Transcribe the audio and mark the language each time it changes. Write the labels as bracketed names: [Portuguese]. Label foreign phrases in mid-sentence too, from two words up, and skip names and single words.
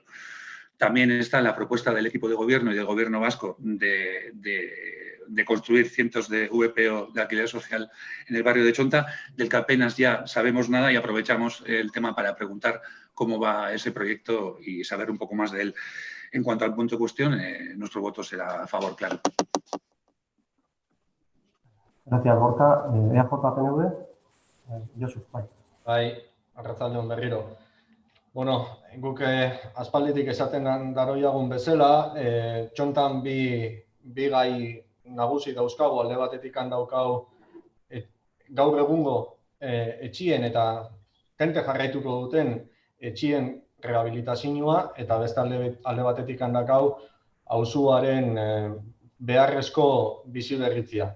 [Spanish] También está la propuesta del equipo de gobierno y del Gobierno vasco de construir cientos de VPO de alquiler social en el barrio de Chonta, del que apenas ya sabemos nada, y aprovechamos el tema para preguntar cómo va ese proyecto y saber un poco más de él. En cuanto al punto de cuestión, nuestro voto será a favor, claro. Gracias, Gorka. [Basque] EAJ-PNV, Josu, bai. Bai, arratsaldeon berriro. Bueno, guk aspalditik esaten daroiagun bezala, Txontan bi gai nagusi dauzkagu, alde batetik daukau gaur egungo etxien eta tente jarraituko duten etxien rehabilitazioa, eta beste alde batetik dakau auzoaren beharrezko biziberritzea.